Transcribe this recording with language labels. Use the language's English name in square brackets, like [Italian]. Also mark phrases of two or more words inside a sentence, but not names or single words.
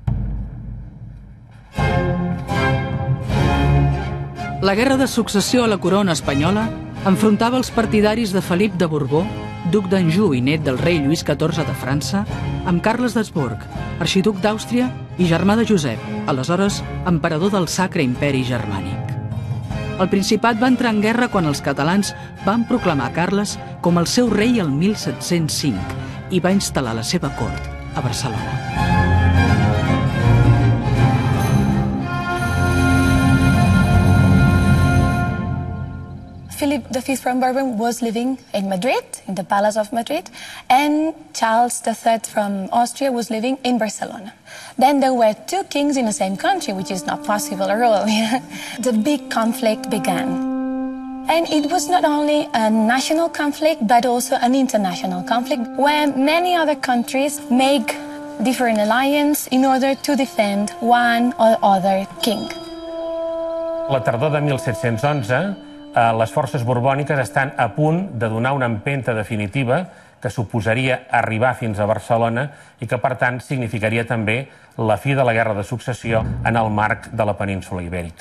[Catalan] La guerra de successió a la corona espanyola enfrontava els partidaris de Felip de Borbó, duc d'Anjou i net del rei Lluís XIV de França, amb Carles d'Habsburg, arxiduc d'Àustria i germà de Josep, aleshores emperador del Sacre Imperi Germànic. El Principat va entrar en guerra quan els catalans van proclamar Carles com el seu rei el 1705 i va instal·lar la seva cort a Barcelona. [English] Philip V from Bourbon was living in Madrid, in the Palace of Madrid, and Charles III from Austria was living in Barcelona. Then there were two kings in the same country, which is not possible at all. The big conflict began. And it was not only a national conflict, but also an international conflict, where many other countries make different alliances in order to defend one or other king. [Catalan] La tardor de 1711, les forces borbòniques estan a punt de donar una empenta definitiva que suposaria arribar fins a Barcelona i que, per tant, significaria també la fi de la Guerra de Successió en el marc de la península Ibèrica.